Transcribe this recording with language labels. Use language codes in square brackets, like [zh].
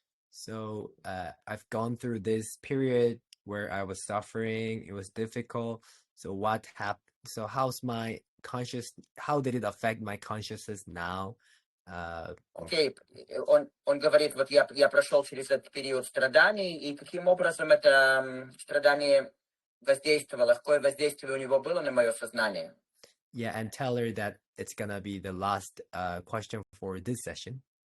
[en] So I've gone through this period where I was suffering. It was difficult. So what happened? So how's my how did it affect my consciousness now? [ru] Окей, он говорит, вот я прошел через этот период страданий, и каким образом это страдание воздействовало, какое воздействие у него было на мое сознание. [en] Yeah, and tell her that it's gonna be the last question for this session.